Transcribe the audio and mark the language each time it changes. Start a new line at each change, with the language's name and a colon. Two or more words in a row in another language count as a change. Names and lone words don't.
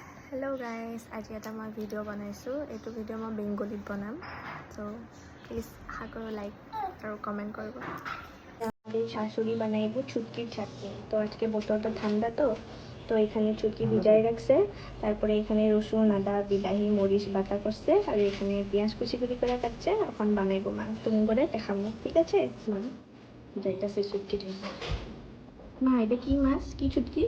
English: Hello guys,
Assamese: আজি এটা মই ভিডিঅ' বনাইছোঁ। এইটো ভিডিঅ' মই বেংগলীত বনাম, তো প্লিজ আশা কৰোঁ লাইক আৰু কমেন্ট করব।
Bangla: আমাদের শাশুড়ি বানাইব ছুটকির চাটনি। তো আজকে বোতলটা ঠান্ডা, তো এখানে ছুটকি ভিজাই রাখছে। তারপরে এখানে রসুন, আদা, বিলাহি, মরিচ বাটা করছে, আর এখানে পেঁয়াজ কুচি কুচি করে কাটছে। এখন বানাইবো মা, তুমি করে দেখাবো, ঠিক আছে? যাইতাছে ছুটকি মা, এটা কি মাছ, কি ছুটকি?